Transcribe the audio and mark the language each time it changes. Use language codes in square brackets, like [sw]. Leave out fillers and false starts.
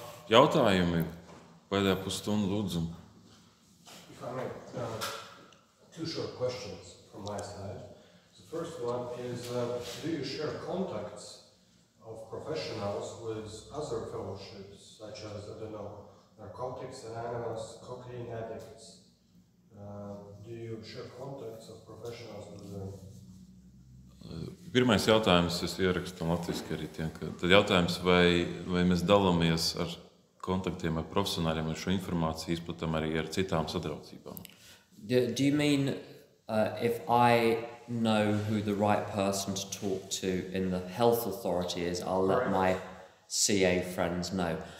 [lv] Jautājumi pēdējā pusstundu lūdzu. [en] If I may, two short questions from my side. The first one is, do you share contacts of professionals with other fellowships, such as, Narcotics Anonymous, Cocaine Addicts? Do you share contacts of professionals with them? [lv] Pirmais jautājums, es ierakstu latviski arī tiem, tad jautājums, vai mēs dalāmies ar kontaktiem ar profesionāļiem, ar šo informāciju izplatam arī ar citām sadraudzībām? [en] Do you mean if I know who the right person to talk to in the health authority is, I'll let my CA friends know?